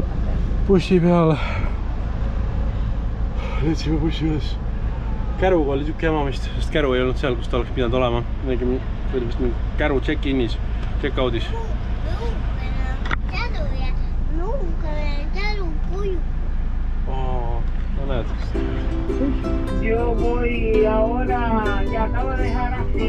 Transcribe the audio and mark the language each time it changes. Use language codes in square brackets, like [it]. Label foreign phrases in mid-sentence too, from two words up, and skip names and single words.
[et] Bussi peale. Letsime bussi üles. Käruga oli siuke jama vist, sest käru ei olnud seal, kus ta oleks pidanud olema. Nägime, vist mingi käru check-in'is, check-out'is. No näed. [es] Yo voy ahora, ya acabo de dejar así.